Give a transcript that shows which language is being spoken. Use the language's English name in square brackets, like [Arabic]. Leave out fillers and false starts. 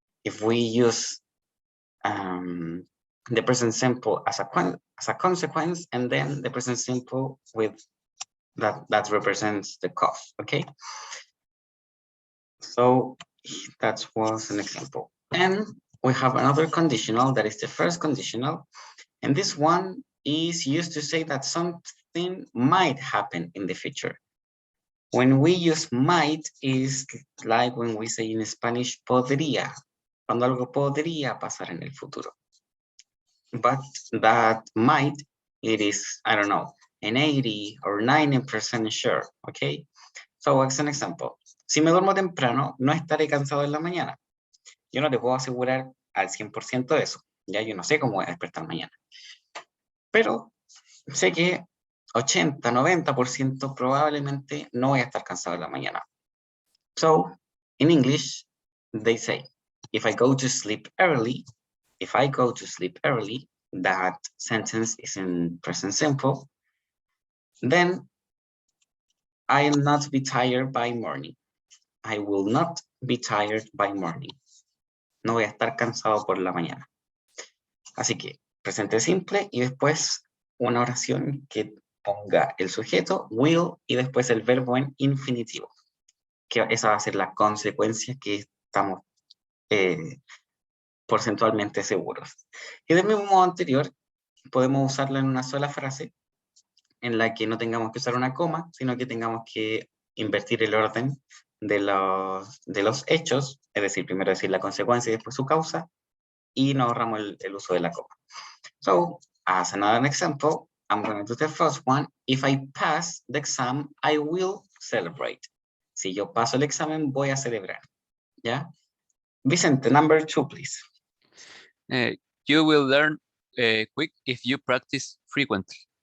[English] If we use the present simple as a consequence, and then the present simple with that represents the cause. Okay, so that was an example. And we have another conditional that is the first conditional, and this one is used to say that something might happen in the future. When we use might, is like when we say in Spanish [Spanish] podría, cuando algo podría pasar en el futuro. [English] But that might, it is, I don't know, an 80 or 90% sure, okay? So as an example, [Spanish] si me duermo temprano, no estaré cansado en la mañana. Yo no te puedo asegurar al 100% de eso, ya yo no sé cómo voy a despertar mañana. Pero sé que 80, 90% probablemente no voy a estar cansado en la mañana. [English] So, in English, they say, if I go to sleep early, that sentence is in present simple, then I'll not be tired by morning. I will not be tired by morning. [Spanish] No voy a estar cansado por la mañana. Así que, presente simple y después una oración que ponga el sujeto, will, y después el verbo en infinitivo. Que esa va a ser la consecuencia que estamos porcentualmente seguros. Y del mismo modo anterior, podemos usarla en una sola frase, en la que no tengamos que usar una coma, sino que tengamos que invertir el orden de los hechos, es decir, primero decir la consecuencia y después su causa, y no ahorramos el uso de la coma. [English] So, as another example, I'm going to do the first one. If I pass the exam, I will celebrate. [Spanish] Si yo paso el examen, voy a celebrar. ¿Ya? [English] Vicente, number 2, please. You will learn quick if you practice frequently.